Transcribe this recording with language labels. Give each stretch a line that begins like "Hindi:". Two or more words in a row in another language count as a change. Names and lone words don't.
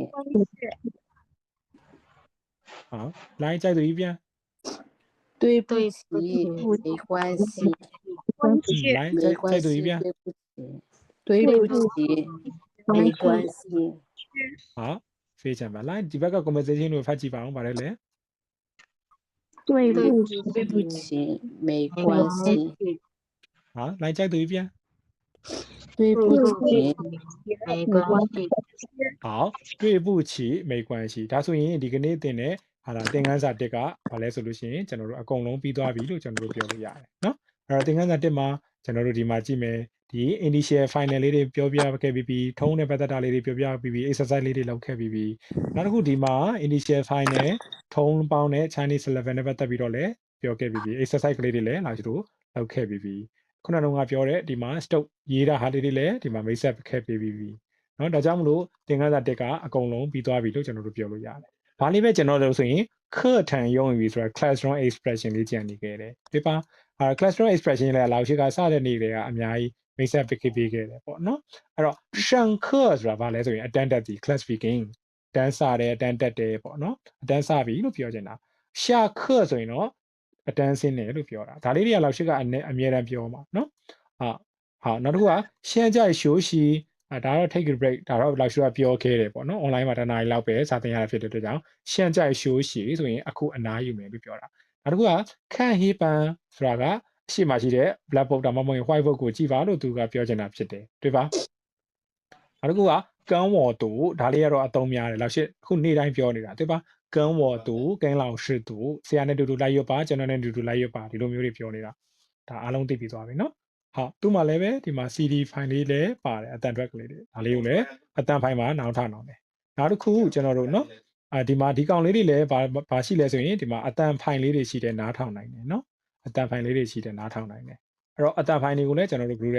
Chinese: 好来再读一遍对不起，没关系，来没关系，再读一遍对不起，没关系，好非常棒来
Burmese: ဒီဘက်က conversation ကိုဖတ်ကြည့်ပါအောင်ဗါလဲလေ
Chinese: 对不起，没关系，好，来再读一遍。对不起，没关系。好，对不起，没关系。
Burmese: ဒါဆိုရင်ဒီကနေ့တင်တဲ့ဟာလာသင်ခန်းစာ1ကဘာလဲဆိုလို့ရှိရင်ကျွန်တော်တို့အကုန်လုံးပြီးသွားပြီလို့ကျွန်တော်တို့ပြောလို့ရတယ်နော်အဲ့တော့သင်ခန်းစာ1မှာကျွန်တော်တို့ ဒီမှာကြည့်မယ်ဒီ
English: initial final
Burmese: လေးတွေပြောပြခဲ့ပြီးထုံးတဲ့ပတ်သက်တာလေးတွေပြောပြပြီး exercise လေးတွေလုပ်ခဲ့ပြီးနောက်တစ်ခုဒီမှာ
English: initial final
Burmese: ထုံးပေါင်းတဲ့
English: Chinese level
Burmese: နဲ့ပတ်သက်ပြီးတော့လည်းပြောခဲ့ပြီး exercise ကလေးတွေလည်းလာကျတို့လုပ်ခဲ့ပြီးခုနကတော့ပြောတဲ့ဒီမှာ stock ရေးတာဟာလေးတွေလည်းဒီမှာမိတ်ဆက်ခဲ့ပြီး နော်ဒါကြောင့်မလို့သင်ခန်းစာ1ကအကုန်လုံးပြီးသွားပြီလို့ကျွန်တော်တို့ပြောလို့ရတယ်။ဘာလေးပဲကျွန်တော်တို့ဆိုရင်
Chinese: 课堂用语
Burmese: ဆိုတာ
English: classroom expression
Burmese: လေးကြံနေခဲ့တယ်။ဒီပါ
English: classroom expression
Burmese: လည်း လောက်ရှိကစတဲ့နေ့တွေကအများကြီးမိတ်ဆက်ပေးခဲ့တယ်ပေါ့နော်။အဲ့တော့
Chinese: 上课
Burmese: ဆိုတာဘာလဲဆိုရင် attended ဒီ
English: class speaking
Burmese: တန်းစားတယ်တန်းတက်တယ်ပေါ့နော်။အတန်းစားပြီလို့ပြောချင်တာ။
Chinese: 下课
Burmese: ဆိုရင်တော့အတန်းဆင်းတယ်လို့ပြောတာ။ဒါလေးတွေကလောက်ရှိကအမြဲတမ်းပြောမှာနော်။好နောက်တစ်ခုက
Chinese: 现在休息
Burmese: ဒါတော့
English: take a break
Burmese: ဒါတော့လောက်ရှိကပြောခဲ့တယ်ပေါ့နော် online မှာတနားရီလောက်ပဲစာသင်ရတာဖြစ်တဲ့အတွက်ကြောင့်
Chinese: 现在休息
Burmese: ဆိုရင်အခုအနားယူမယ်လို့ပြောတာ နောက်တစ်ခုက
Chinese: 看黑板
Burmese: ဆိုတာကအရှိမရှိတဲ့ blackboard ဒါမှမဟုတ် whiteboard ကိုကြည့်ပါလို့သူကပြောချင်တာဖြစ်တယ်တွေ့ပါနောက်တစ်ခုက
Chinese: 跟我读
Burmese: ဒါလေးကတော့အသုံးများတယ်လောက်ရှိအခုနေ့တိုင်းပြောနေတာတွေ့ပါ
Chinese: 跟我读跟老师读
Burmese: ဆရာနဲ့တူတူလိုက်ရပါကျွန်တော်နဲ့တူတူလိုက်ရပါဒီလိုမျိုးတွေပြောနေတာဒါအားလုံးသိပြီးသွားပြီနော်好သူ့မှာလည်းပဲဒီမှာ
English: CD file
Burmese: လေးလည်း ပါတယ်အတန်ထွက်ကလေးတွေဒါလေးကိုလည်းအတန် file မှာနောက်ထပ်နောက်တယ်နောက်တစ်ခုကျွန်တော်တို့နော်ဒီမှာဒီကောင်လေးတွေလည်းဘာရှိလဲဆိုရင်ဒီမှာအတန် file လေးတွေရှိတယ်နားထောင်နိုင်တယ်နော်အတန် file လေးတွေရှိတယ်နားထောင်နိုင်တယ်အဲ့တော့အတန် file တွေကိုလည်းကျွန်တော်တို့ group